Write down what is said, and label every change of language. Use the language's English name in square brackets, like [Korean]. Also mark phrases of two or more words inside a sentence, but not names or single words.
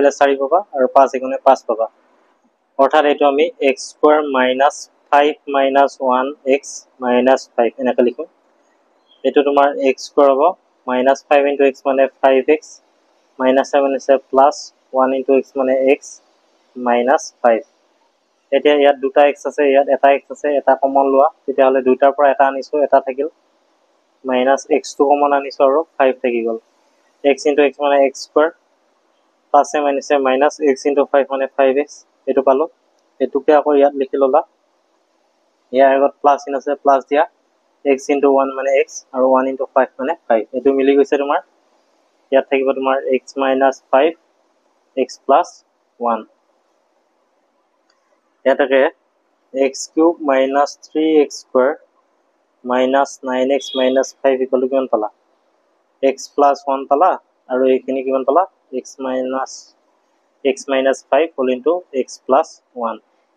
[Assamese] কৰিলে 4 পাবা আৰু 5 এগুণে 5 পাবা অৰ্থাৎ এটো আমি [English] x square minus 5 minus 1x minus 5 [Assamese] এনেকৈ লিখো এটো তোমাৰ [English] x square হ'ব minus 5 into x মানে 5x minus 7 আছে plus 1 into x [Assamese] মানে [English] x minus 5 [Assamese] এতিয়া ইয়াত দুটা x আছে ইয়াত এটা x আছে এটা কমন লোৱা তেতিয়া হলে দুটাৰ পৰা এটা আনিছো এটা থাকিল [English] minus x [Assamese] টো কমন আনিছো আৰু 5 থাকি গল [English] x into x [Assamese] মানে [English] x square plus a minus a minus x into 5 [Assamese] মানে 5x এটো পালো এটুকে আকৌ ইয়াত লিখি ললা ইয়াৰ আগত প্লাস চিন আছে প্লাস দিয়া [English] x into 1 [Assamese] মানে x আৰু [English] 1 into 5 [Assamese] মানে 5 এটো মিলি গৈছে তোমাৰ ইয়াত থাকিব তোমাৰ [English] x minus 5 x plus 1 ইয়াতকে x cube minus 3x square minus 9x minus 5 equal to [Assamese] কিমান পালা [English] x plus 1 [Assamese] পালা আৰু এইখিনি কিমান পালা [English] x minus 5 whole into x plus 1